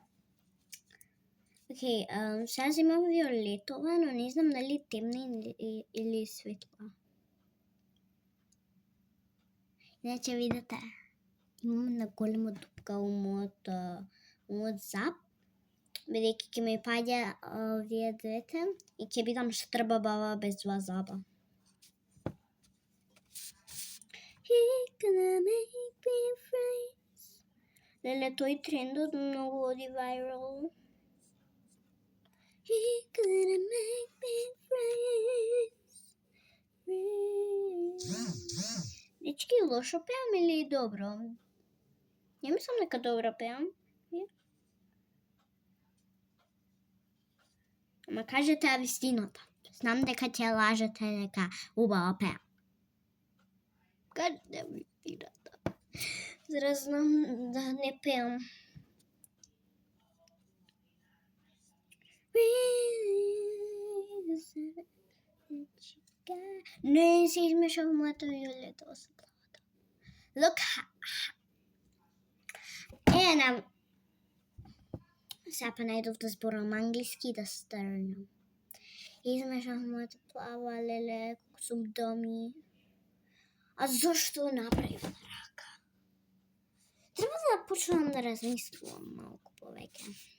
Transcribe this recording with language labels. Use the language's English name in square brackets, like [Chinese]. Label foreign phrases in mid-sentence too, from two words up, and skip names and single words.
[Macedonian] Океј, сега земам виолетова, но не знам дали темна или светла. Иначе видите, имам една голема дупка у мојот зап, бидејќи ќе ми паѓа овие двете и ќе бидам штрба баба без два заба. [English] He gonna make me freeze. [Macedonian] Леле, тој трендот многу оди viral. [English] He gonna make me freeze. [Macedonian] Дечки, лошо пеам или добро? Ја мислам дека добро пеам. Ама кажете ја вистината. Знам дека ќе лажете дека убаво пеам. Кажете вистината. За да знам да не пеам. Не се измешав мојата виолетова со плавата. [English] Look and [Macedonian] сега па најдов да зборам англиски да стрнам. Измешав мојата плава, леле, колку сум доми. А зошто направив на рака? Треба да почнам да размислувам малку повеќе.